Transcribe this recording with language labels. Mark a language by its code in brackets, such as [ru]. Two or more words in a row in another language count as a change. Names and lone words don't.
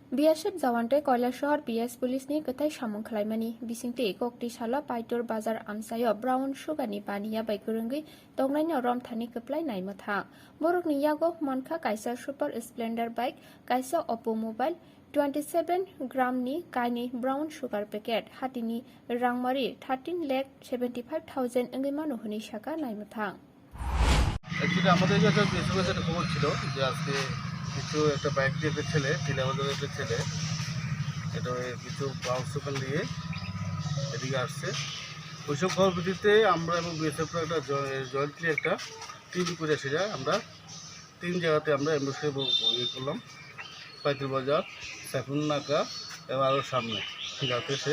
[trp] BSF Zawante Kailasahar PS Police ni ketai samung khlaimani bisingte kokti sala Paitor Bazar Amsayo [en] Brown Sugar [trp] ni baniya bai kurungi tongnai rom thani keplai nai matha borok ni yago monkha kaisa Super Splendor bike kaisa Oppo mobile 27 gram ni kaini [en] brown sugar packet [trp] hatini rangmari 13,75,000 engi manu honi shaka nai matha [bn] एक्चुअली আমাদের কাছে বিএসএফ একটা খবর ছিল যে আজকে কিছু একটা বাইক দিয়ে একটা ছেলে তিলাবাজারের একটা ছেলে এটা কিছু [en] brown sugar [bn] নিয়ে এদিকে আসছে ওইসব খবর ভিত্তিতে আমরা এবং বিএসএফ একটা জয়েন্টলি একটা টিম করে এসে যায় আমরা 3 জায়গাতে আমরা অ্যাম্বুশে ইয়ে করলাম পাইতুর বাজার সাইফুন নাকা এবং আরও সামনে যাতে সে